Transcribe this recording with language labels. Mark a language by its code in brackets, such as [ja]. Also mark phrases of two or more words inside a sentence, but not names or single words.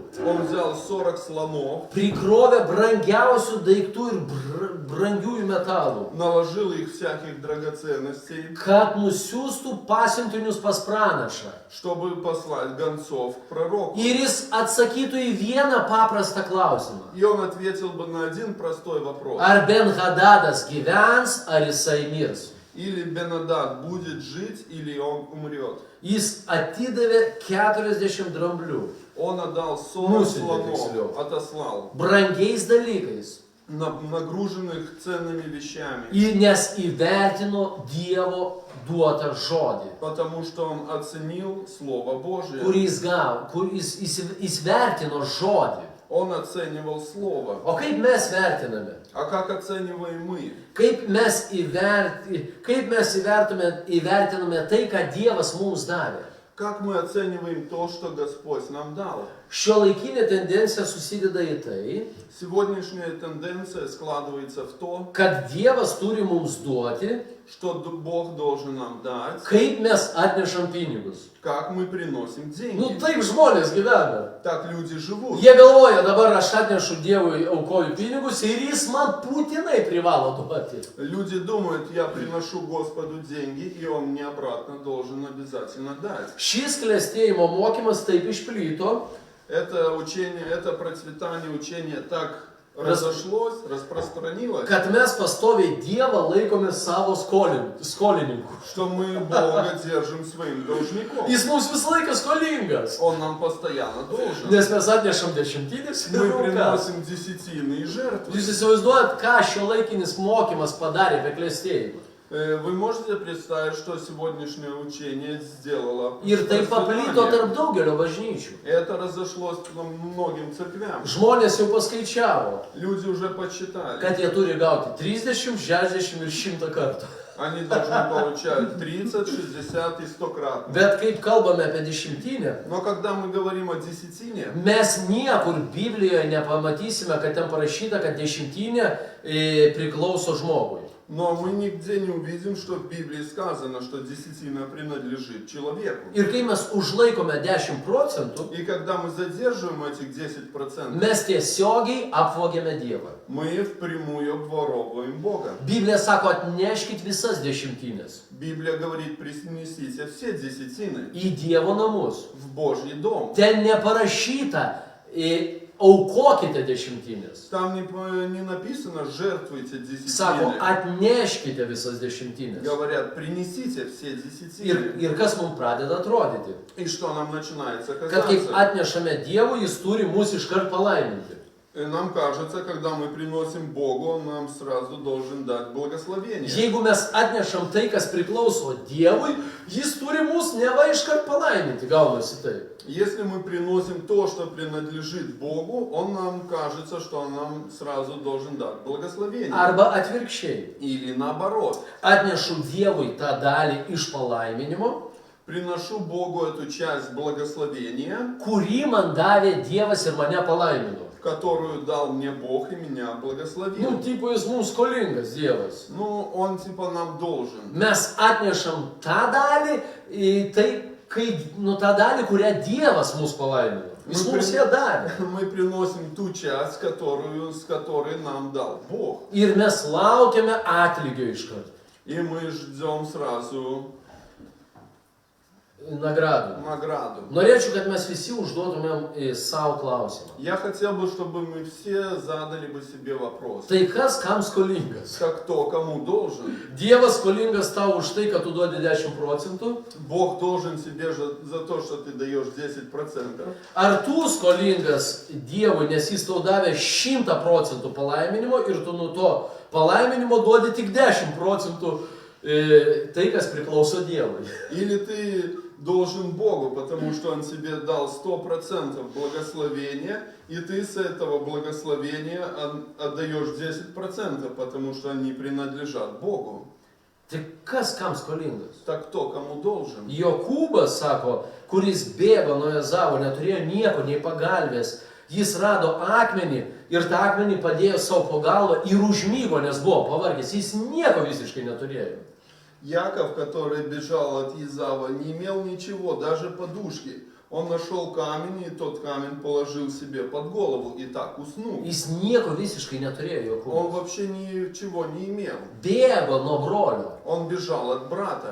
[ru] Он взял 40 слонов, [lt] prikrovė brangiausių daiktų ir brangiųjų metalų, [ru] наложил их всяких драгоценностей, [lt] kad nusiųstų pasiuntinius pas pranašą. [ru] чтобы послать гонцов к пророку. [lt] Ir jis atsakytų į vieną paprastą klausimą. [ru] И он ответил бы на один простой вопрос. [lt] Ar Ben-Hadadas gyvens, ar jisai mirs? [ru] Или Бенадад будет жить, или он умрет. [lt] Jis atidavė 40 dramblių, [ru] Он отдал 40 Мусили, слонов, Василев. отослал, [lt] brangiais dalykais. [ru] нагруженных ценными вещами. [lt] Nes įvertino Dievo duotą žodį, [ru] Потому что он оценил Слово Божие. [lt] kurį jis gavo, kur jis vertino žodį. [ru] Он оценивал Слово. [lt] O kaip mes vertiname? [ru] А как оцениваем мы? [lt] Kaip mes įvertiname tai, ką Dievas mums davė? [ru] Как мы оцениваем то, что Господь нам дал? [lt] Šiuolaikinė tendencija susideda į tai, [ru] Сегодняшняя тенденция складывается в то, [lt] kad Dievas turi mums duoti, [ru] что Бог должен нам дать, [lt] kaip mes atnešam pinigus. [ru] как мы приносим деньги. [lt] Nu taip žmonės gyvena. [ru] Так люди живут. [lt] Jie galvoja, dabar aš atnešu Dievui, aukoju pinigus ir jis man būtinai privalo duoti. [ru] Люди думают, я приношу Господу деньги, и Он мне обратно должен обязательно дать. [lt] Šis klestėjimo mokymas taip išplito, [ru] Это учение, это процветание учения так разошлось, распространилось, [lt] kad mes pastoviai Dievą laikome savo skolininku. [ru] что мы Бога держим своим должником. [lt] Jis mums visą laiką skolingas. [ru] Он нам постоянно должен. [lt] Nes mes atnešam dešimtinės ir [ru] Мы [lt] aukas. [ru] приносим десятины и жертвы. [lt] Jūs įsivaizduojat, ką šiuolaikinis mokymas padarė apie klestėjimą. [ru] Вы можете представить, что сегодняшнее учение сделало? [lt] Ir tai paplito tarp daugelio bažnyčių. [ru] Это разошлось по многим церквям. [lt] Žmonės jau paskaičiavo, [ru] Люди уже подсчитали, [lt] kad jie turi gauti 30, 60 ir 100 kartų. [ru] Они должны получать 30, 60 и 100-кратно. [lt] Bet kaip kalbame apie dešimtinę, [ru] Но когда мы говорим о десятине, [lt] mes niekur Biblijoje nepamatysime, kad ten parašyta, kad dešimtinė priklauso žmogui. [ru] но мы нигде не увидим, что в Библии сказано, что десятина принадлежит человеку. [lt] Ir kai mes užlaikome 10%, [ru] И когда мы задерживаем этих 10%, [lt] mes tiesiogiai apvogėme Dievą. [ru] мы впрямую обворовываем Бога. [lt] Biblija sako, atneškit visas dešimtinės [ru] Библия говорит, принесите все десятины [lt] į Dievo namus. [ru] в Божий дом. [lt] Ten neparašyta, aukokite dešimtinės. [ru] Там не написано, жертвуйте [lt] Sako, [ru] десятины. [lt] atneškite visas dešimtinės. [ru] Говорят, принесите все десятины. [lt] Ir kas mums pradeda atrodyti? [ru] И что нам начинается [lt] Kad kaip [ru] казаться? [lt] atnešame Dievui, jis turi mus iškart palaiminti. [ru] И нам кажется, когда мы приносим Богу, Он нам сразу должен дать благословение. [lt] Jeigu mes atnešam tai, kas priklauso Dievui, jis turi mus neva iškart palaiminti, gaunasi taip. [ru] Если мы приносим то, что принадлежит Богу, Он нам кажется, что Он нам сразу должен дать благословение. [lt] Arba atvirkščiai. [ru] Или наоборот. [lt] Atnešu Dievui tą dalį iš palaiminimo, [ru] Приношу Богу эту часть благословения, [lt] kurį man davė Dievas ir mane palaimino. [ru] которую дал мне Бог и меня благословил. [lt] Nu, tipo, jis mums skolingas Dievas. [ru] Ну, Он типа нам должен. [lt] Mes atnešam tą dalį, tą dalį, kurią Dievas mus palaimino. Jis mums ją davė. [ru] Мы приносим ту часть, с которой нам дал Бог. [lt] Ir mes laukiame atlygio iškart. [ru] И мы ждем сразу [lt] Nagradų. [ru] награду. [lt] Norėčiau, kad mes visi užduotumėm savo klausimą. [ru] Я хотел бы, чтобы мы все задали бы себе вопрос. [lt] Tai kas kam skolingas? [ru] Как кто кому должен? [lt] Dievas skolingas tau už tai, kad tu duodi 10%? [ru] Бог должен себе за то, что ты даешь 10%. [lt] Ar tu skolingas Dievui, nes jis tau davė 100% palaiminimo ir tu nuo to palaiminimo duodi tik 10% tai, kas priklauso Dievui? [ru] Или ты должен Богу, потому что Он тебе дал 100% благословения, и ты с этого благословения отдаешь 10%, потому что они принадлежат Богу. [lt] Tai kas kam skolingas? [ru] Так кто кому должен? [lt] Jokūbas sako, kuris bėgo nuo Ezavo, neturėjo nieko, nei pagalbės. Jis rado akmenį ir tą akmenį padėjo savo po galvą ir užmygo, nes buvo pavargęs. Jis nieko visiškai neturėjo. [ru] Яков, который бежал от Изава, не имел ничего, даже подушки. Он нашел камень, и тот камень положил себе под голову и так уснул. [lt] Jis nieko visiškai neturėjo, [ru] Он [lt] Jokūbas. [ru] вообще ничего не имел. [lt] Bėgo nuo brolio. [ru] Он бежал от брата